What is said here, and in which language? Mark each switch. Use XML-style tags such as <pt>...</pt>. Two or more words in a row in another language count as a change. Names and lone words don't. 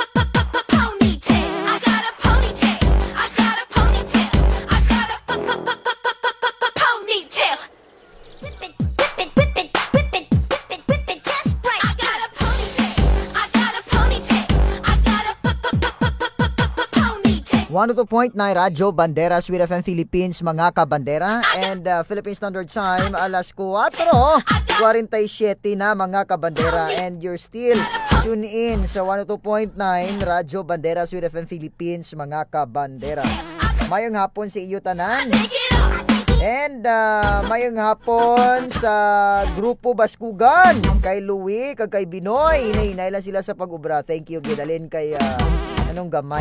<en>I got a ponytail. I got a ponytail. I got a ponytail. Whip it, whip it, whip it, whip it, whip it, whip it just right. I got a ponytail. I got a ponytail. I got a ponytail.</en> <hil>102.9 Radyo Bandera, Sweet FM Philippines, mga kabandera.</hil> <en>And Philippine Standard Time,</en> <hil>alas 4:47 na mga kabandera.</hil> <en>And you're still tune in sa 102.9 Radyo Bandera, Sweet FM Philippines,</en> <hil>mga kabandera. Mayong hapon sa iyo tanan. And mayong hapon sa Grupo Baskugan, kay Louie, kag kay Binoy. Hinahinay lang sila sa pag-ubra.</hil> <en>Thank you,</en> <hil>Gidalin, kay anong gamay.</hil>